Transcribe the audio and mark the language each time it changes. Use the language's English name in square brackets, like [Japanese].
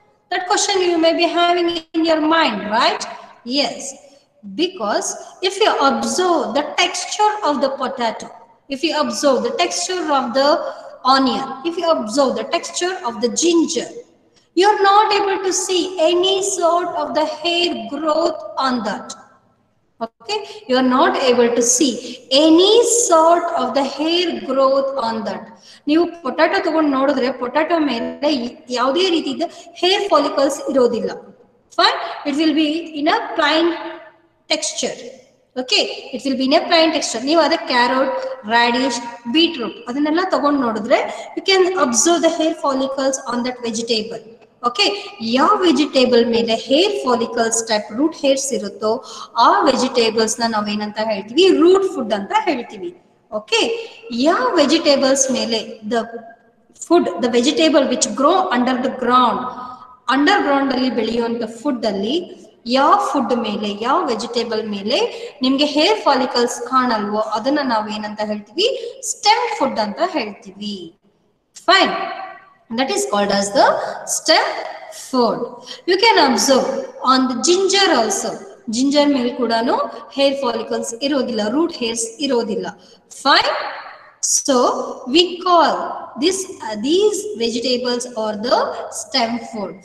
[English] That question you may be having in your mind, right? Yes, because if you observe the texture of the potato, if you observe the texture of the onion, if you observe the texture of the ginger, you're not able to see any sort of the hair growth on that. Okay, you are not able to see any sort of the hair growth on that. [Kannada] ನೀವು potato ತಗೊಂಡು ನೋಡಿದ್ರೆ potato ಮೇಲೆ ಯಾವುದೇ ರೀತಿಯ hair follicles ಇರೋದಿಲ್ಲ. [English] Fine, it will be in a plain texture. Okay, it will be in a plain texture. [Kannada] ನೀವು ಅದ carrot, radish, beetroot ಅದನ್ನೆಲ್ಲ ತಗೊಂಡು ನೋಡಿದ್ರೆ [English] you can observe the hair follicles on that vegetable. [Kannada] Okay, ಯಾವ vegetable ಮೇಲೆ hair follicles type root hairs ಇರುತ್ತೋ ಆ vegetables ನ ನಾವೇನಂತ ಹೇಳ್ತೀವಿ, ರೂಟ್ ಫುಡ್ ಅಂತ ಹೇಳ್ತೀವಿ. ಓಕೆ, ಯಾವ ವೆಜಿಟೇಬಲ್ಸ್ ಮೇಲೆ [English] the food, the vegetable which grow under the ground, [Kannada] under ground ಅಲ್ಲಿ ಬೆಳೆಯುವಂತ ಫುಡ್ ಅಲ್ಲಿ ಯಾವ ಫುಡ್ ಮೇಲೆ, ಯಾವ ವೆಜಿಟೇಬಲ್ ಮೇಲೆ ನಿಮ್ಗೆ ಹೇರ್ ಫಾಲಿಕಲ್ಸ್ ಕಾಣಲ್ವೋ ಅದನ್ನ ನಾವೇನಂತ ಹೇಳ್ತೀವಿ, ಸ್ಟೆಮ್ ಫುಡ್ ಅಂತ ಹೇಳ್ತೀವಿ. [English] Fine, that is called as the stem food. You can observe on the ginger also. Ginger [Kannada] ಮೇಲೆ ಕೂಡಾನು [English] hair follicles [Kannada] ಇರೋದಿಲ್ಲ, [English] root hairs ಇರೋದಿಲ್ಲ. Fine. So we call these vegetables are the stem food.